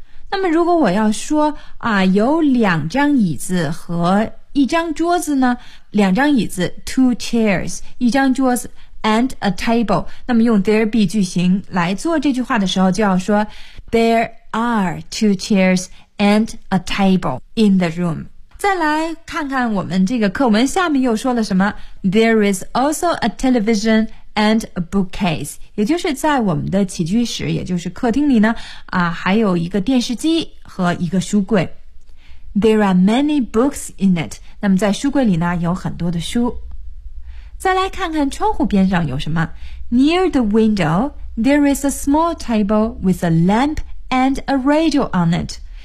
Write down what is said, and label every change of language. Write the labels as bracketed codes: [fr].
[zh] 那么如果我要说啊，有两张椅子和一张桌子呢，两张椅子 [en] two chairs， [zh] 一张桌子 [en] and a table， [zh] 那么用 there be 句型来做这句话的时候，就要说 [en] There are two chairsand a table in the room. [zh] 再来看看我们这个课文下面又说了什么。 [en] There is also a television and a bookcase. [zh] 也就是在我们的起居室，也就是客厅里呢，啊，还有一个电视机和一个书柜。 [en] There are many books in it. [zh] 那么在书柜里呢，有很多的书。再来看看窗户边上有什么。 [en] Near the window, there is a small table with a lamp and a radio on it.